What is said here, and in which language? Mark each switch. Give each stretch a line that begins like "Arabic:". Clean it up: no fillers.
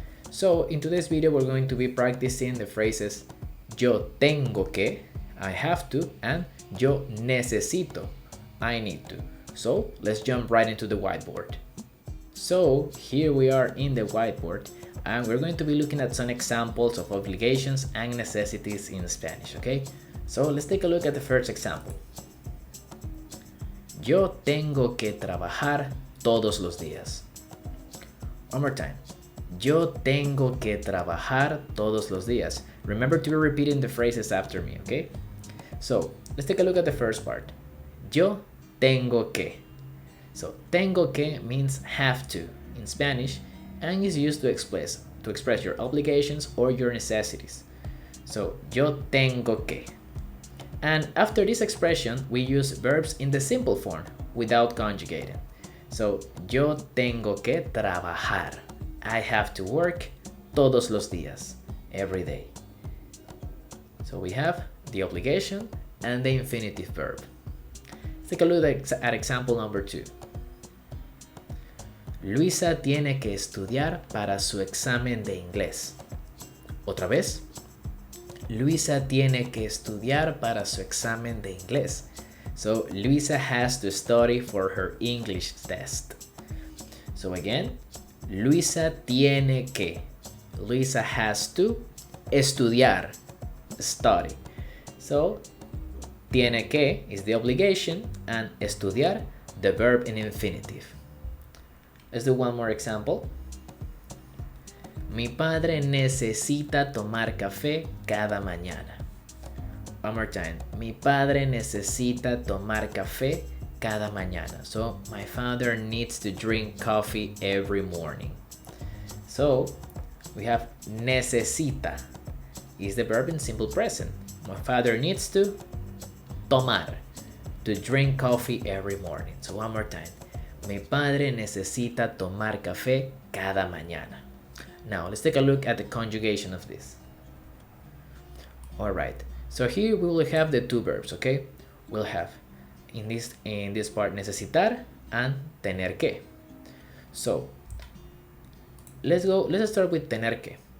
English: So in today's video we're going to be practicing the phrases
Spanish: yo tengo que,
English: I have to, and
Spanish: yo necesito,
English: I need to. So let's jump right into the whiteboard. So here we are in the whiteboard, and we're going to be looking at some examples of obligations and necessities in Spanish, okay? So let's take a look at the first example.
Spanish: Yo tengo que trabajar todos los días.
English: One more time.
Spanish: Yo tengo que trabajar todos los días.
English: Remember to be repeating the phrases after me, okay? So, let's take a look at the first part.
Spanish: Yo tengo que.
English: So, tengo que means have to in Spanish and is used to express your obligations or your necessities. So, yo tengo que. And after this expression, we use verbs in the simple form without conjugating.
Spanish: So, yo tengo que trabajar.
English: I have to work
Spanish: todos los días,
English: every day. So we have the obligation and the infinitive verb. Let's take a look at example number 2.
Spanish: Luisa tiene que estudiar para su examen de inglés. Otra vez. Luisa tiene que estudiar para su examen de inglés.
English: So Luisa has to study for her English test. So again,
Spanish: Luisa tiene que.
English: Luisa has to estudiar, study. So, tiene que is the obligation and estudiar the verb in infinitive. Let's do one more example.
Spanish: Mi padre necesita tomar café cada mañana.
English: One more time.
Spanish: Mi padre necesita tomar café cada mañana.
English: So, my father needs to drink coffee every morning. So, we have necesita is the verb in simple present. My father needs to tomar, to drink coffee every morning. So one more time.
Spanish: Mi padre necesita tomar café cada mañana.
English: Now let's take a look at the conjugation of this. Alright, so here we will have the two verbs, okay? We'll have in this part necesitar and tener que. So let's start with tener que.